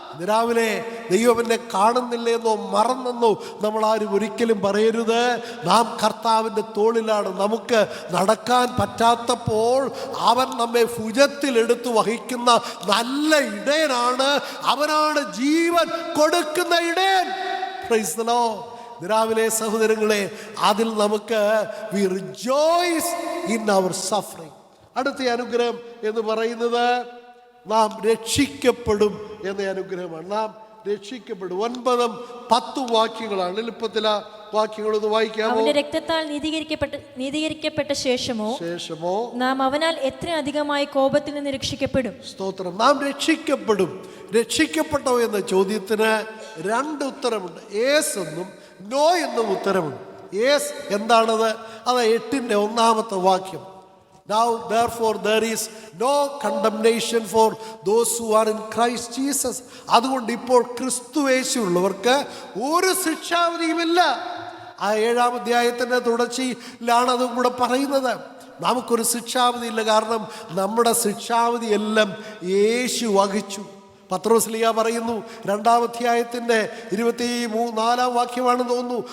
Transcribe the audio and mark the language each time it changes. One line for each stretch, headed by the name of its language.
Malayalam: രാവിലെ ദൈവം എന്നെ കാണുന്നില്ലെന്നോ മറന്നെന്നോ നമ്മൾ ആരും ഒരിക്കലും പറയരുത്. നാം കർത്താവിൻ്റെ തോളിലാണ്. നമുക്ക് നടക്കാൻ പറ്റാത്തപ്പോൾ അവൻ നമ്മെ ഭുജത്തിലെടുത്ത് വഹിക്കുന്ന നല്ല ഇടയനാണ്. അവനാണ് ജീവൻ കൊടുക്കുന്ന ഇടയൻ. Praise the Lord. രാവിലെ സഹോദരങ്ങളെ, അതിൽ നമുക്ക്
English: we rejoice in our suffering.
Malayalam: അടുത്ത അനുഗ്രഹം എന്ന് പറയുന്നത് നാം രക്ഷിക്കപ്പെടും എന്ന അനുഗ്രഹമാണ്. നാം രക്ഷിക്കപ്പെടും. 9-10 വാക്യങ്ങളാണ്. എളുപ്പത്തില വാക്യങ്ങളൊന്ന് വായിക്കാമോ? അവന്റെ രക്തത്താൽ നീതീകരിക്കപ്പെട്ട ശേഷമോ നാം അവനാൽ എത്ര അധികമായി കോപത്തിൽ നിന്ന് രക്ഷിക്കപ്പെടും. സ്തോത്രം. നാം രക്ഷിക്കപ്പെടും. രക്ഷിക്കപ്പെട്ടോ എന്ന ചോദ്യത്തിന് 2 ഉത്തരമുണ്ട്. യേസ് എന്നും നോ എന്നും ഉത്തരമുണ്ട്. യേസ് എന്താണത്? അത് 8-ന്റെ 1-ാമത്തെ വാക്യം.
English: Now therefore there is no condemnation for those who are in Christ Jesus.
Malayalam: അതുകൊണ്ട് ഇപ്പോൾ ക്രിസ്തുയേശുള്ളവർക്ക് ഒരു ശിക്ഷാവിധിയുമില്ല. ആ 7-ാം അധ്യായത്തിൻ്റെ തുടർച്ചയിലാണ് അതും കൂടെ പറയുന്നത്. നമുക്കൊരു ശിക്ഷാവിധി ഇല്ല. കാരണം നമ്മുടെ ശിക്ഷാവിധി എല്ലാം യേശു വഹിച്ചു. പത്രോസ്ലീഹ പറയുന്നു 2-ാം അധ്യായത്തിൻ്റെ 24-ാം വാക്യമാണെന്ന് തോന്നുന്നു.